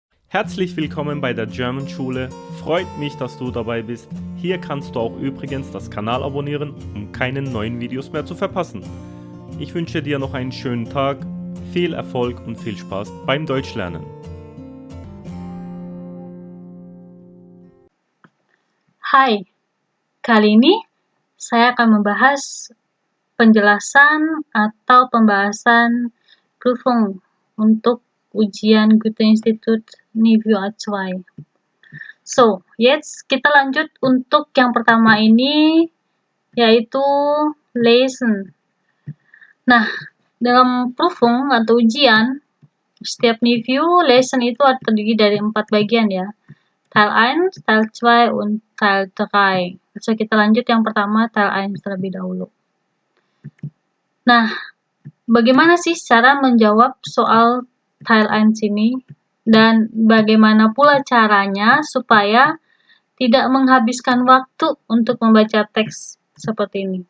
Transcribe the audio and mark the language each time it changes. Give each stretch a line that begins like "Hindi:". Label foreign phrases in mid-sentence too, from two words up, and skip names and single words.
German: Herzlich willkommen bei der German Schule. Freut mich, dass du dabei bist. Hier kannst du auch übrigens das Kanal abonnieren, um keine neuen Videos mehr zu verpassen. Ich wünsche dir noch einen schönen Tag, viel Erfolg und viel Spaß beim Deutschlernen.
Indonesian: Hai, kali ini saya akan membahas penjelasan atau pembahasan Prüfung untuk ujian Goethe-Institut Niveau A2.
German: So, jetzt
Indonesian: kita lanjut untuk yang pertama ini, yaitu Lesen. Nah, dalam Prüfung atau ujian, setiap
German: Niveau Lesen
Indonesian: itu terdiri dari 4 bagian ya.
German: Teil 1, Teil 2, und Teil 3.
Indonesian: So, kita lanjut yang pertama, Teil 1 terlebih dahulu. Nah, bagaimana sih cara menjawab soal Teil 1 ini? Dan bagaimana pula caranya supaya tidak menghabiskan waktu untuk membaca teks seperti ini?